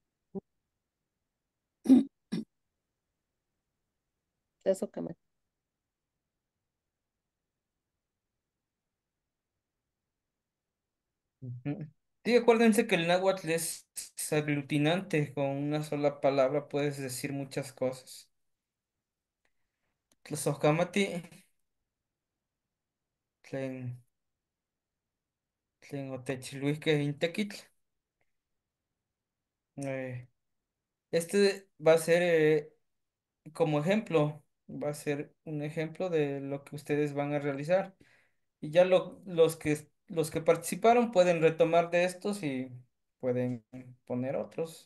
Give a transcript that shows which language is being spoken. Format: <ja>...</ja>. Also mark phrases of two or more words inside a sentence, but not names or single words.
<es>Eso que Ujú. Sí, acuérdense que el náhuatl es aglutinante, con una sola palabra puedes decir muchas cosas.</es> <nah>Tlazocamati, tlen, tlen otechluisque intequitl.</nah> <es>Eh, Este va a ser como ejemplo, va a ser un ejemplo de lo que ustedes van a realizar. Y ya los que participaron pueden retomar de estos y pueden poner otros.</es>